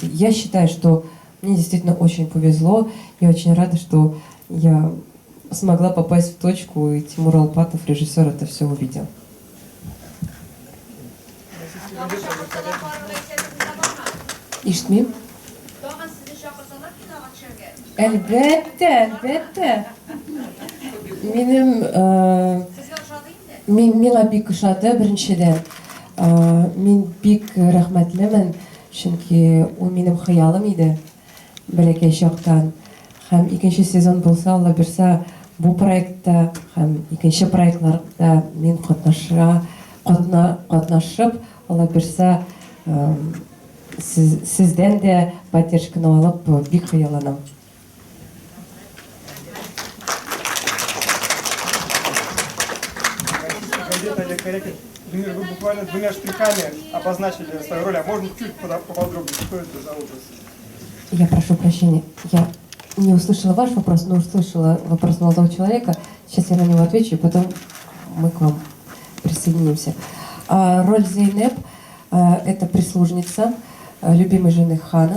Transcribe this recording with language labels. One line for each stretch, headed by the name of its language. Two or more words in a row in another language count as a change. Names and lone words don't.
Russian: Я считаю, что мне действительно очень повезло. Я очень рада, что я смогла попасть в точку, и Тимур Алпатов, режиссер, это все увидел.
Tatar: İşitmeyeyim. Әлбәттә. Миңа бик ошады беренчедән. Мин бик рәхмәтлемен, чөнки ул минем хыялым иде бәләкәй чактан. Һәм икенче сезон булса, Алла бирсә, бу проектта һәм икенче проектларда мин катнашып, Алла бирсә, сездән дә поддержканы алып бик хыялланам.
Russian: Эльмир, вы буквально двумя штрихами обозначили свою роль, а можно чуть поподробнее, что это за образ? Я прошу прощения, я не услышала ваш вопрос, но услышала вопрос молодого человека. Сейчас я на него отвечу, и потом мы к вам присоединимся. Роль Зейнеп – это прислужница любимой жены хана.